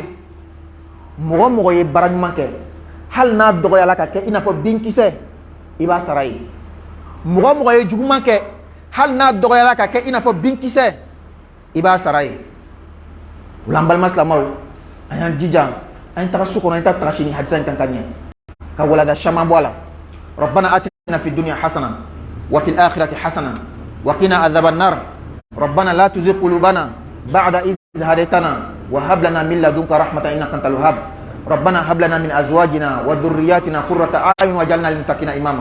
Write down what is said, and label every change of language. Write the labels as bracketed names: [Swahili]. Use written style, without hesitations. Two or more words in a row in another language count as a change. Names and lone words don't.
[Bambara] Mɔgɔ mɔgɔ ye baara ɲuman kɛ, hali n'a dɔgɔyala ka kɛ i n'a fɔ binkisɛ, i b'a sara ye. Mɔgɔ mɔgɔ ye juguman kɛ, hali n'a dɔgɔyala ka kɛ i n'a fɔ binkisɛ, i b'a sara ye. O la an balima silamɛw, an y'an jija, an ye taga su kɔnɔ, an ye taga sini hadisa in kan ka ɲɛ, ka walanda caman bɔ a la. [Arabic] ربنا آتنا في الدنيا حسنة وفي الآخرة حسنة وقنا عذاب النار. ربنا لا تزغ قلوبنا بعد إذ هديتنا وهب لنا من لدنك رحمة إنك أنت الوهاب. ربنا هب لنا من أزواجنا وذرياتنا قرة أعين واجعلنا للمتقين إماما.